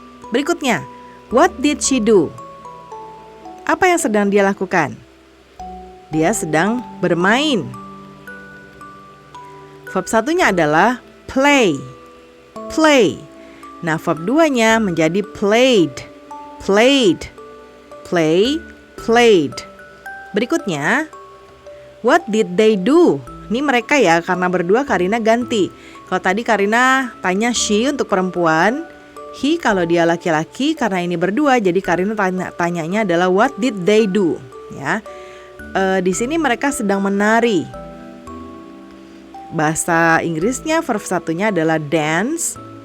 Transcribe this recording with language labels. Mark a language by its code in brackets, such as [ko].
[id] Berikutnya, [en] what did she do? [id] Apa yang sedang dia lakukan? Dia sedang bermain. Verb satunya adalah play. Play. Nah, verb 2-nya menjadi played. [en] Played. Play, played. [id] Berikutnya, [en] what did they do? [id] Ini mereka ya, karena berdua Karina ganti. Kalau tadi Karina tanya she untuk perempuan, he kalau dia laki-laki, karena ini berdua, jadi Karina tanyanya adalah [en] what did they do? [id] Ya, di sini mereka sedang menari. Bahasa Inggrisnya verb satunya adalah dance.